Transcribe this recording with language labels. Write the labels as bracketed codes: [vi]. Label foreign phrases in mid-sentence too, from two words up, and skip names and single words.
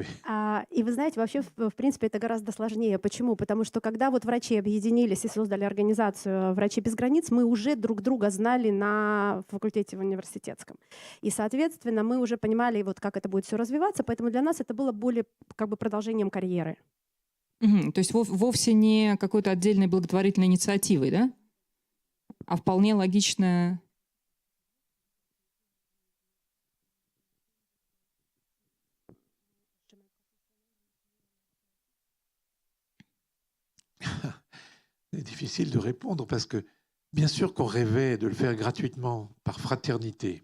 [ru] И вы знаете, вообще, в принципе, это гораздо сложнее. Почему? Потому что когда вот врачи объединились и создали организацию «Врачи без границ», мы уже друг друга знали на факультете в университетском. И, соответственно, мы уже понимали, вот как это будет все развиваться, поэтому для нас это было более как бы продолжением карьеры. То есть вовсе не какой-то отдельной благотворительной инициативой, да? А вполне логичная... [fr] C'est difficile de répondre parce que, bien sûr qu'on rêvait de le faire gratuitement, par fraternité.